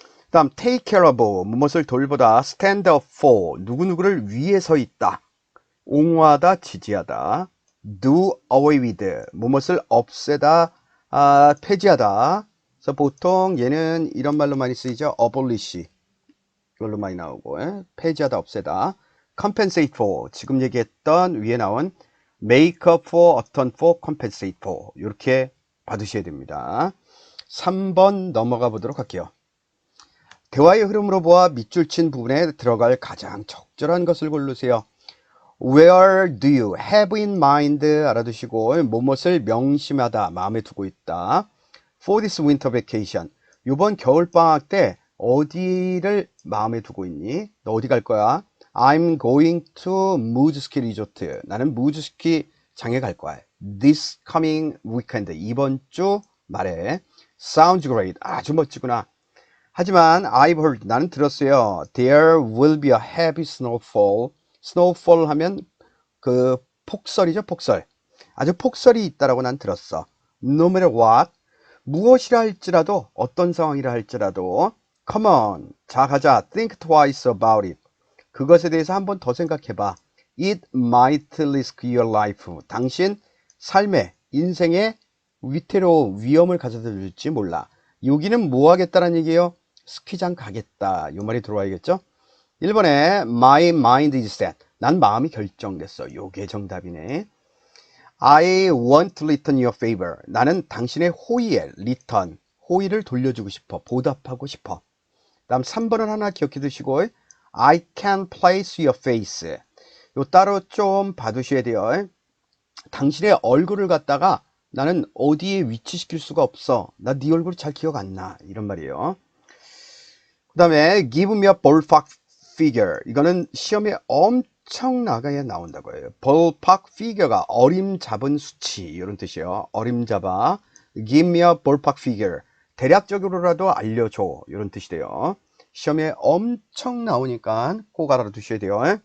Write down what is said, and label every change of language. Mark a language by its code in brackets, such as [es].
[ko] 다음 take care of, 무엇을 돌보다. stand up for, 누구누구를 위해 서 있다. 옹호하다, 지지하다. do away with, 무엇을 없애다, 폐지하다. 그래서 보통 얘는 이런 말로 많이 쓰이죠. abolish 이걸로 많이 나오고, 폐지하다, 없애다. compensate for, 지금 얘기했던 위에 나온 make up for, atone for, compensate for 이렇게 받으셔야 됩니다. 3번 넘어가 보도록 할게요. 대화의 흐름으로 보아 밑줄 친 부분에 들어갈 가장 적절한 것을 고르세요. [en] Where do you have in mind? [ko] 알아두시고 무엇을 명심하다, 마음에 두고 있다. [en] For this winter vacation. [ko] 이번 겨울방학 때 어디를 마음에 두고 있니? 너 어디 갈 거야? [en] I'm going to 무즈스키 리조트. [ko] 나는 무즈스키 장에 갈 거야. [en] This coming weekend. [ko] 이번 주 말에. [en] Sounds great. [ko] 아주 멋지구나. 하지만 [en] I've heard, [ko] 나는 들었어요. [en] There will be a heavy snowfall. [ko] snowfall 하면 그 폭설이죠, 폭설. 아주 폭설이 있다라고 난 들었어. [en] No matter what, [ko] 무엇이라 할지라도, 어떤 상황이라 할지라도, [en] come on, [ko] 자 가자, [en] think twice about it. [ko] 그것에 대해서 한 번 더 생각해봐. [en] It might risk your life. [ko] 당신 삶의, 인생의 위험을 가져다 줄지 몰라. 여기는 뭐 하겠다는 얘기예요? 스키장 가겠다. 이 말이 들어와야겠죠? 1번에 [en] my mind is set. [ko] 난 마음이 결정됐어. 요게 정답이네. [en] I want to return your favor. [ko] 나는 당신의 호의에 return, 호의를 돌려주고 싶어. 보답하고 싶어. 다음 3번을 하나 기억해 두시고 [en] I can place your face. [ko] 요 따로 좀 봐두셔야 돼요. 당신의 얼굴을 갖다가 나는 어디에 위치시킬 수가 없어. 나 네 얼굴 잘 기억 안 나. 이런 말이에요. 그 다음에 [en] give me a ballpark figure. [ko] 이거는 시험에 엄청나게 나온다고 해요. ballpark figure가 어림잡은 수치 이런 뜻이에요. 어림잡아. [en] give me a ballpark figure. [ko] 대략적으로라도 알려줘 이런 뜻이 돼요. 시험에 엄청 나오니까 꼭 알아두셔야 돼요.